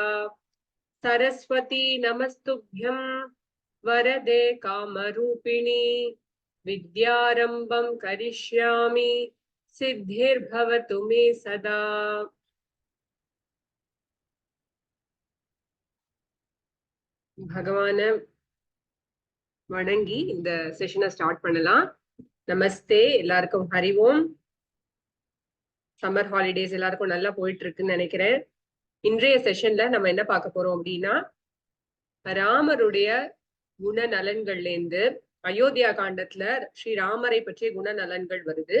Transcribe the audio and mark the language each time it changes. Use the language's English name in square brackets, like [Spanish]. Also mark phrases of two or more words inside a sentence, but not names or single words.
[Sanskrit] सरस्वती नमस्तुभ्यं वरदे कामरूपिणी विद्यारंभं करिष्यामि सिद्धिर्भवतु मे सदा। [Tamil] भगवान வணங்கி இந்த செஷனை ஸ்டார்ட் பண்ணலாம். நமஸ்தே, எல்லாருக்கும் [Sanskrit] हरि ओम्. [English] summer holidays [Tamil] எல்லாருக்கும் நல்லா போயிட்டு இருக்குன்னு நினைக்கிறேன். இன்றைய செஷன்ல நம்ம என்ன பார்க்க போறோம் அப்படின்னா, ராமருடைய குணநலன்கள்ல இருந்து அயோத்தியா காண்டத்துல ஸ்ரீராமரை பற்றிய குணநலன்கள் வருது.